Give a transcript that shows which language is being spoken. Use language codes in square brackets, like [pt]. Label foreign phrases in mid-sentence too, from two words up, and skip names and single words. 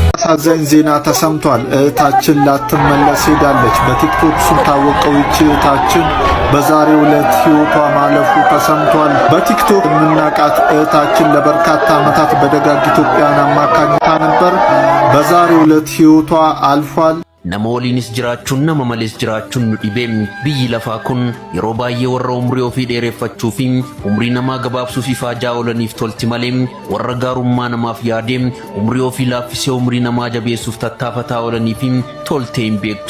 [am] አሳዛኝ ዜና ተሰምቷል። እህታችን ላትመለስ ሄዳለች። በቲክቶክ ስታወቀው ይህች እህታችን በዛሬው ዕለት ሕይወቷ ማለፉ ተሰምቷል። በቲክቶክ የምናውቃት እህታችን ለበርካታ ዓመታት በደጋግ ኢትዮጵያን አማካኝታ ነበር። በዛሬው ዕለት ሕይወቷ አልፏል። [om] Namooliinis jiraachuun nama malees jiraachuun nu dhibeem biyyi lafaa kun yeroo baay'ee warra umrii ofii dheereffachuu fi umrii namaa gabaabsuuf ifaajaa oolaniif tolti malee warra gaarummaa namaaf yaadee umrii ofii laaffisee umrii namaa jabeessuuf tattaafataa oolanii fi toltee hin beektu.